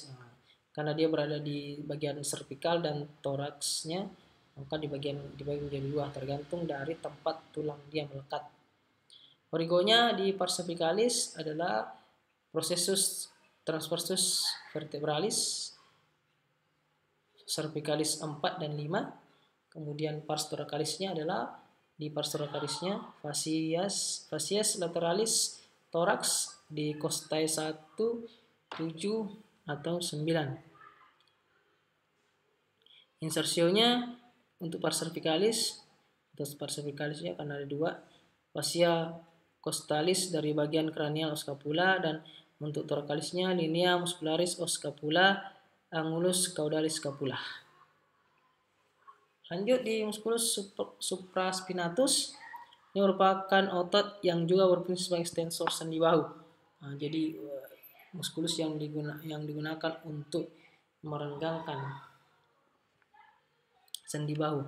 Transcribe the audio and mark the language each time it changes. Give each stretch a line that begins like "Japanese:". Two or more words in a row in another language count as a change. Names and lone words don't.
Indonesian: Nah, karena dia berada di bagian cervical dan thoraxnya, maka dibagi menjadi dua tergantung dari tempat tulang dia melekat. Origonya di pars cervicalis adalah processus transversus vertebralis, cervicalis 4 dan 5. Kemudian pars thoracalisnya adalah di pars thoracalisnya fascias lateralis thorax di costae 1, 7 atau 9. Insersionya untuk pars cervicalis atau pars cervicalisnya karena ada dua, fascia costalis dari bagian kranial os scapula, dan untuk thoracalisnya linea muscularis os scapula, angulus caudalis scapula. Lanjut di musculus supraspinatus. Ini merupakan otot yang juga berfungsi sebagai ekstensor sendi bahu. Nah, jadi muskulus yang digunakan untuk merenggangkan sendi bahu.